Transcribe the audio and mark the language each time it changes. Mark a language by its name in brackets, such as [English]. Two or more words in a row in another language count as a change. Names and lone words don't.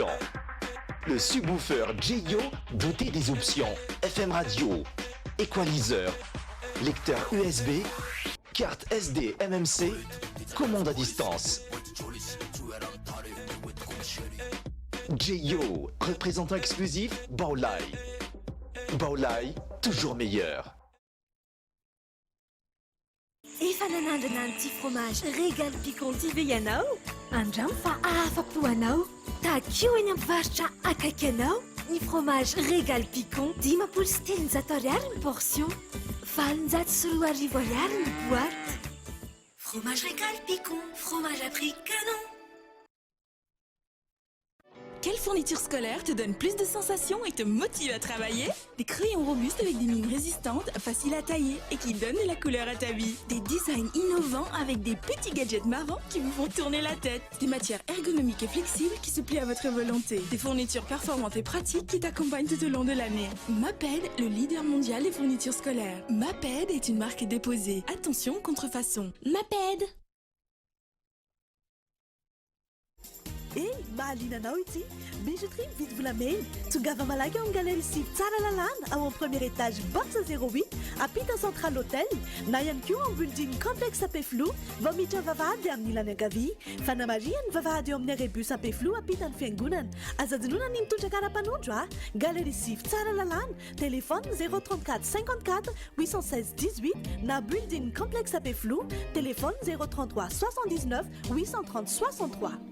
[French] Le subwoofer J-Yo, doté des options FM radio, équaliseur, lecteur USB, carte SD MMC, commande à distance. J-Yo, représentant exclusif Baolay. Baolay, toujours meilleur. [Malagasy] Efa nanandrana an'ity fromage régal piquant ity ianao? Andramo fa afa-po anao. Takeo eny amin'ny mpivarotra akaiky anao. Ny fromage régal piquant 10 sy 300 ariary ny portion. 4 arivo ariary ny boîte. [French] Fromage régal piquant, fromage à prix canon. Quelle fourniture scolaire te donne plus de sensations et te motive à travailler? Des crayons robustes avec des mines résistantes, faciles à tailler et qui donnent de la couleur à ta vie. Des designs innovants avec des petits gadgets marrants qui vous font tourner la tête. Des matières ergonomiques et flexibles qui se plient à votre volonté. Des fournitures performantes et pratiques qui t'accompagnent tout au long de l'année. Maped, le leader mondial des fournitures scolaires. Maped est une marque déposée. Attention, contrefaçon. Maped. [Malagasy] Ei, mahalinanao ity bijouterie mividy volamena tongava malaky ao amin'ny galerie Sivy tsara lalàna ao amin'ny premier étage box 08 apita central hôtel na ihany koa amin'ny building complexe Apeflo vao miditra vavahady amin'ny ilany ankavia fanamariany vavahady eo amin'ny arébus Apeflo apita ny fiangonana azadinona ny mitondra kara-panondro a galerie Sivy tsara lalàna téléphone 034 54 816 18 na building complexe Apeflo téléphone 033 79 830 63.